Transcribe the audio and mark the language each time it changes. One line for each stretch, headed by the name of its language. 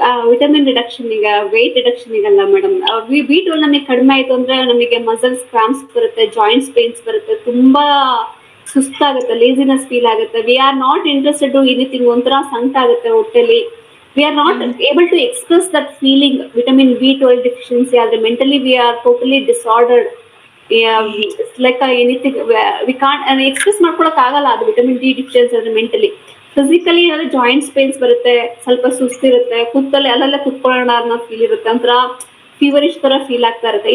Kannada: Vitamin reduction ಈಗ wait reduction ಈಗಲ್ಲ madam. B12 ನಮಗೆ ಕಡಿಮೆ ಆಯ್ತು ಅಂದ್ರೆ ನಮಗೆ ಮಸಲ್ಸ್ ಕ್ರಾಂಪ್ಸ್ ಬರುತ್ತೆ, ಜಾಯಿಂಟ್ಸ್ ಪೇನ್ಸ್ ಬರುತ್ತೆ, ತುಂಬಾ ಸುಸ್ತಾಗುತ್ತೆ, ಲೇಸಿನೆಸ್ ಫೀಲ್ ಆಗುತ್ತೆ.
English: We are not interested to anything.
Kannada: ಒಂಥರ ಸಂಕಟ ಆಗುತ್ತೆ ಹೊಟ್ಟೆಲಿ.
English: We are not able to express that feeling, vitamin B12 deficiency. As mentally we are totally disordered. It's like anything we can't express
Kannada: ಮಾಡ್ಕೊಳಕ್ ಆಗಲ್ಲ ಅದು vitamin D deficiency. ಅಂದ್ರೆ mentally, physically ಅಂದ್ರೆ joints pains ಬರುತ್ತೆ, ಸ್ವಲ್ಪ ಸುಸ್ತಿರುತ್ತೆ, ಕೂತಲ್ಲಿ ಅಲ್ಲೆಲ್ಲ ಕುತ್ಕೊಳ್ಳೋಣ ಅನ್ನೋ ಫೀಲ್ ಇರುತ್ತೆ, ಒಂಥರ ಫೀವರಿಶ್ ತರ ಫೀಲ್ ಆಗ್ತಾ ಇರುತ್ತೆ.